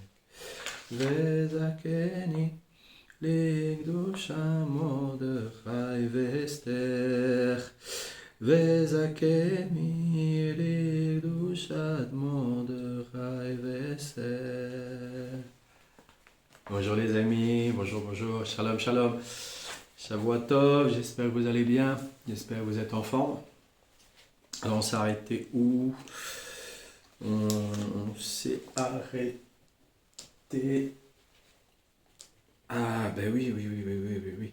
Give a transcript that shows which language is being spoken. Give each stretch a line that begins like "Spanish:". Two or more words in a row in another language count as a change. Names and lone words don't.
Hebrew: וזכני, לגדושה מרדכי ואסתר. וזכני, לגדושת מרדכי ואסתר.
French: Bonjour les amis, bonjour,
Hebrew: שלום, שלום. שבוע טוב,
French: j'espère que vous allez bien, j'espère que vous êtes en forme. Alors on s'est arrêté où? On s'est arrêté... Ah ben oui.